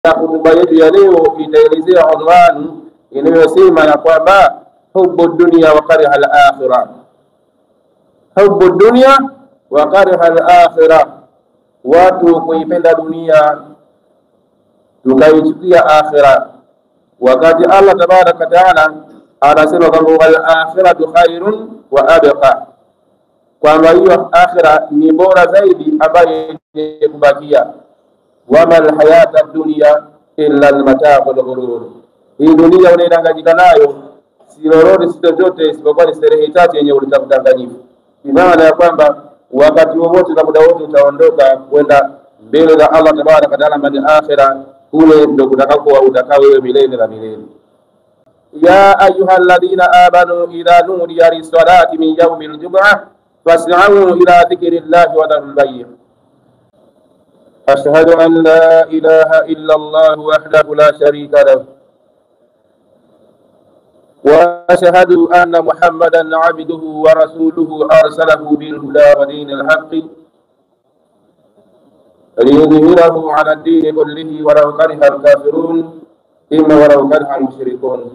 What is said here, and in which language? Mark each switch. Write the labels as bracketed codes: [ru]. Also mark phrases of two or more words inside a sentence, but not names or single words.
[sw] Hutuba yetu ya leo itaelezea unwani inayosema ya kwamba [ar] حب الدنيا وكراهية الآخرة. حب الدنيا وكراهية الآخرة, [sw] watu kuipenda dunia tukaichukia akhirah, wakati Allah [ar] تبارك وتعالى [sw] anasema kwamba [ar] الآخرة خير وأبقى, [sw] kwamba hiyo akhirah ni bora zaidi ambayo kubakia. [ar] وما الحياة الدنيا إلا متاع الغرور, [sw] hii dunia unaidanganyika nayo si lolote si chochote isipokuwa ni starehe chache yenye ulitamdanganyifu. Maana ya kwamba wakati wowote na muda wote utaondoka kwenda mbele za Allah [ar] تبارك وتعالى [sw] mbele akhira, kule ndio kutakapokuwa utakaa wewe milele na milele. [ar] يا أيها الذين آمنوا إذا نودي للصلاة من يوم الجمعة فاسعوا إلى ذكر الله وذروا البيع'. أشهد أن لا إله إلا الله وحده لا شريك له وأشهد أن محمدا عبده ورسوله أرسله بالهدى ودين الحق ليظهره على الدين كله ولو كره الكافرون ولو كره المشركون.